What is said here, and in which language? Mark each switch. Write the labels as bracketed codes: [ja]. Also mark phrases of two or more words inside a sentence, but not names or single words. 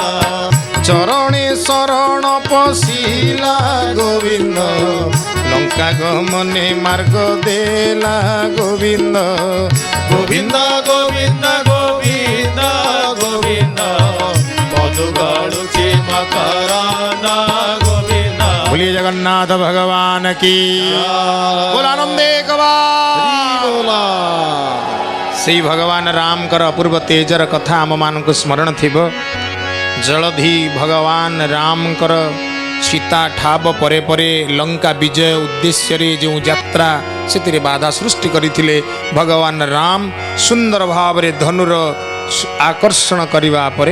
[or] ଚରଣେ ଶରଣ ପଶିଲା ଗୋବିନ୍ଦ ଲଙ୍କା ଗମନେ ମାର୍ଗ ଦେଲା ଗୋବିନ୍ଦ ଗୋବିନ୍ଦ ଗୋବିନ୍ଦ ଗୋବିନ୍ଦ ଗୋବିନ୍ଦ ମଧୁ ଗରୁଛି ମକରନ୍ଦ ଗୋବିନ୍ଦ [hi] बोलिए जगन्नाथ भगवान की [or] बोलानंदे ସେଇ ଭଗବାନ ରାମଙ୍କର ଅପୂର୍ବ ତେଜର କଥା ଆମମାନଙ୍କୁ ସ୍ମରଣ ଥିବ ଜଳଧି ଭଗବାନ ରାମଙ୍କର ସୀତା ଠାବ ପରେ ପରେ ଲଙ୍କା ବିଜୟ ଉଦ୍ଦେଶ୍ୟରେ ଯେଉଁ ଯାତ୍ରା ସେଥିରେ ବାଧା ସୃଷ୍ଟି କରିଥିଲେ ଭଗବାନ ରାମ ସୁନ୍ଦର ଭାବରେ ଧନୁର ଆକର୍ଷଣ କରିବା ପରେ